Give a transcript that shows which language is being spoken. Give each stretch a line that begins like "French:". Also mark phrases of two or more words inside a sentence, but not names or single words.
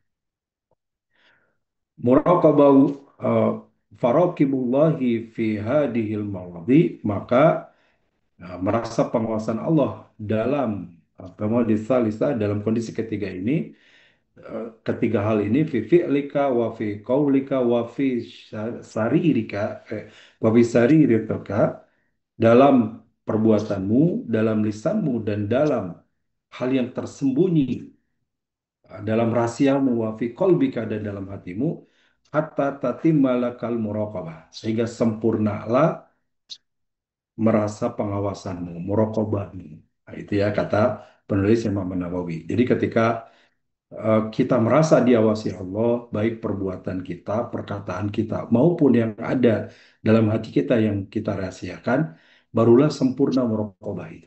Indonesian: Muraqabah uh,
Arabic: فارقب الله في هذه المواضع,
Indonesian: maka merasa pengawasan Allah dalam Kamu disalisa dalam kondisi ketiga ini, ketiga hal ini
Arabic: في فعلك وفي قولك وفي سريرتك، وفي سريرتك,
Indonesian: dalam perbuatanmu, dalam lisanmu, dan dalam hal yang tersembunyi, dalam rahasiamu,
Arabic: وفي قلبك,
Indonesian: dan dalam hatimu,
Arabic: حتى تتم لك المراقبة,
Indonesian: sehingga sempurnalah merasa pengawasanmu, muraqabahmu. Nah, itu ya kata penulis Imam Nawawi. Jadi ketika kita merasa diawasi Allah, baik perbuatan kita, perkataan kita, maupun yang ada dalam hati kita yang kita rahasiakan, barulah sempurna muraqabah itu.